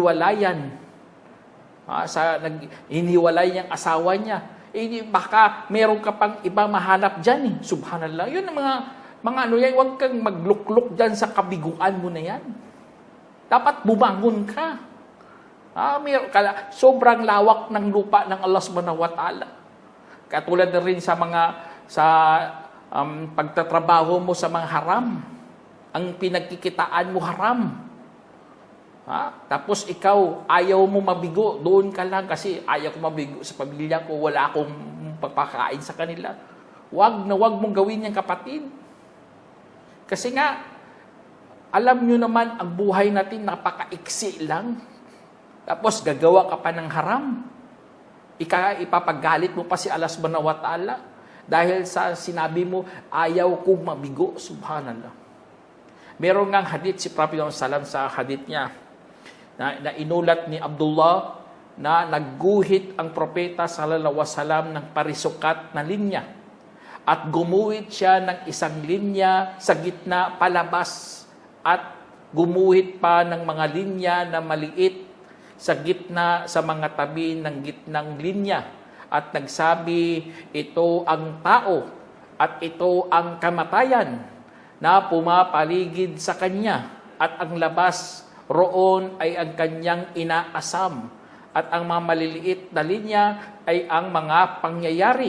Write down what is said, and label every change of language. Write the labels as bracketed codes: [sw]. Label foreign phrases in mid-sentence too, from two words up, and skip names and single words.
[tl] Sa hiwalayan Hiniwalay niyang asawa niya. Baka meron ka pang iba mahanap dyan. Subhanallah. Yun ang mga ano yan. Huwag kang maglukluk dyan sa kabiguan mo na yan. Dapat bumangon ka. Sobrang lawak ng lupa ng [ar] الله سبحانه وتعالى. [tl] Katulad na rin sa pagtatrabaho mo sa mga haram. Ang pinagkikitaan mo haram. Tapos ikaw, ayaw mo mabigo, doon ka lang kasi ayaw ko mabigo sa pamilya ko, wala akong pagpakain sa kanila. Wag mong gawin yan, kapatid. Kasi nga, alam nyo naman, ang buhay natin napakaiksi lang. Tapos gagawa ka pa ng haram. Ipapagalit mo pa si [ar] الله سبحانه وتعالى [tl] dahil sa sinabi mo, ayaw kong mabigo. Subhanallah. Meron ngang hadith si Prophet Muhammad sa hadith niya, na inulat ni Abdullah na nagguhit ang propeta [ar] صلى الله عليه وسلم [tl] ng parisukat na linya at gumuhit siya ng isang linya sa gitna palabas at gumuhit pa ng mga linya na maliit sa gitna sa mga tabi ng gitnang linya at nagsabi, ito ang tao at ito ang kamatayan na pumapaligid sa kanya at ang labas roon ay ang kanyang inaasam at ang mga maliliit na linya ay ang mga pangyayari.